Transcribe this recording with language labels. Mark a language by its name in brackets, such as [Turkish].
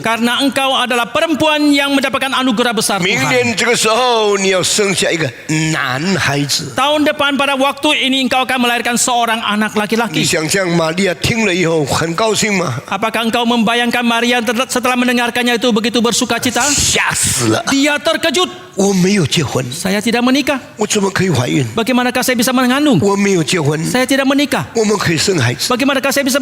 [Indonesian] karena engkau adalah perempuan yang mendapatkan anugerah besar [Chinese] 明 [Indonesian] Tuhan. [Chinese] 年这个时候，你要生下一个男孩子。 [Indonesian] Tahun depan pada waktu ini engkau akan melahirkan seorang anak [Chinese] 你 [Indonesian] laki-laki." [Chinese] 想象玛利亚听了以后很高兴吗？ [Indonesian] Apakah engkau membayangkan Maria setelah mendengarkannya itu begitu bersuka cita? [Chinese] 吓死了！ [Indonesian] Dia terkejut. [Chinese] 我没有结婚， [Indonesian] Saya tidak menikah. [Chinese] 我怎么可以怀孕？ [Indonesian] Bagaimanakah saya bisa mengandung? [Chinese] 我没有结婚， [Indonesian] Saya tidak menikah. [Chinese] 我们可以生孩子。 [Indonesian] Bagaimanakah saya bisa